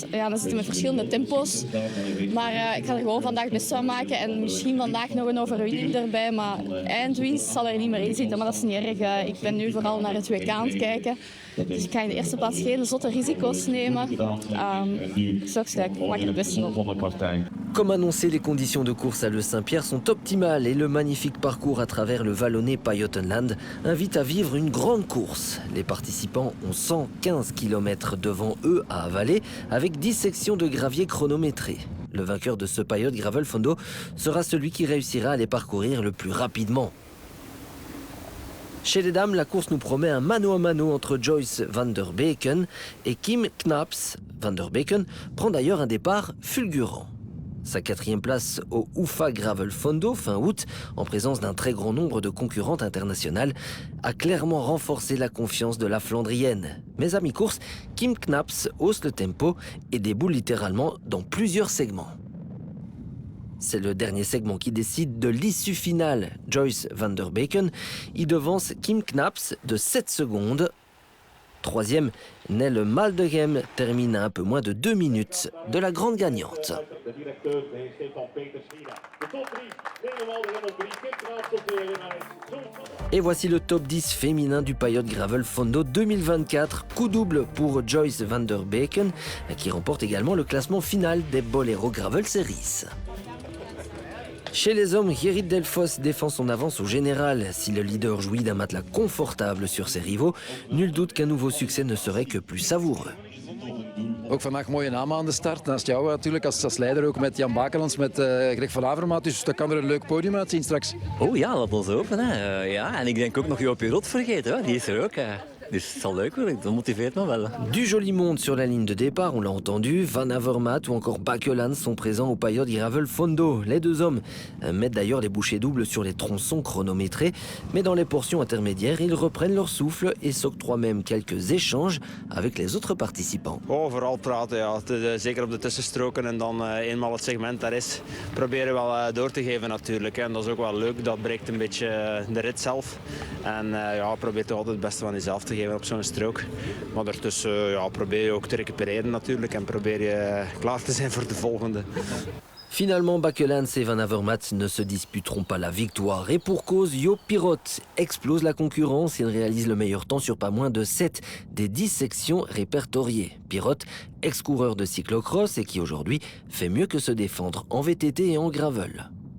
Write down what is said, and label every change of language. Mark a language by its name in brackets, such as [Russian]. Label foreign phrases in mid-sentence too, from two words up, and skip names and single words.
[Dutch] Ja, dan zitten we met verschillende tempo's. Maar ik ga er gewoon vandaag best van maken. En misschien vandaag nog een overwinning erbij. Maar eindwinst zal er niet meer in zitten. Maar dat is niet erg. Ik ben nu vooral naar het WK aan het kijken. Dus ik ga in de eerste plaats geen zotte risico's nemen. Zo sterk, ik maak het beste op. [French] Comme annoncé, les conditions de course à Le Saint-Pierre sont optimales et le magnifique parcours à travers le vallonné Pajottenland invite à vivre une grande course. Les participants ont 115 km devant eux à avaler avec 10 sections de gravier chronométrées. Le vainqueur de ce Payot Gravel Fondo sera celui qui réussira à les parcourir le plus rapidement. Chez les dames, la course nous promet un mano à mano entre Joyce van der Beken et Kim Knaps. Van der Beken prend d'ailleurs un départ fulgurant. Sa 4e place au UFA Gravel Fondo fin août, en présence d'un très grand nombre de concurrentes internationales, a clairement renforcé la confiance de la Flandrienne. Mais à mi-course, Kim Knaps hausse le tempo et déboule littéralement dans plusieurs segments. C'est le dernier segment qui décide de l'issue finale. Joyce van der Beken y devance Kim Knaps de 7 secondes. 3e, Nelle Maldegem termine à un peu moins de 2 minutes de la grande gagnante. Et voici le top 10 féminin du Payot Gravel Fondo 2024. Coup double pour Joyce van der Beken, qui remporte également le classement final des Bolero Gravel Series. Chez les hommes, Gerrit Delfoss défend son avance au général. Si le leader jouit d'un matelas confortable sur ses rivaux, nul doute qu'un nouveau succès ne serait que plus savoureux. [Dutch] Ook vandaag mooie namen aan de start. Naast jou natuurlijk als leider ook met Jan Bakelands, met Greg van Avermaat. Dus dat kan er een leuk podium uitzien straks. Oh ja, laat ons open. Hè. Ja, en ik denk ook nog Joop Pirot vergeten. Hè. Die is er ook. Dus het zal leuk worden, dat motiveert me wel. [French] Du joli monde sur la ligne de départ, on l'a entendu. Van Avermaet ou encore Bakelands sont présents au Payot Gravel Fondo. Les deux hommes mettent d'ailleurs les bouchées doubles sur les tronçons chronométrés. Mais dans les portions intermédiaires, ils reprennent leur souffle et s'octroient même quelques échanges avec les autres participants. [Dutch] Oh, vooral praten, ja. Zeker op de tussenstroken en dan eenmaal het segment daar is, proberen wel door te geven natuurlijk. Hè. En dat is ook wel leuk, dat breekt een beetje de rit zelf. En ja, probeer toch altijd het beste van jezelf te geven op zo'n strook. Maar daartussen ja, probeer je ook te recupereren natuurlijk en probeer je klaar te zijn voor de volgende. [French] Finalement, Bakelands et Van Avermaet ne se disputeront pas la victoire. Et pour cause, Joop Pirot explose la concurrence. Il réalise le meilleur temps sur pas moins de 7 des 10 sections répertoriées. Pirot, ex-coureur de cyclocross et qui aujourd'hui fait mieux que se défendre en VTT et en gravel.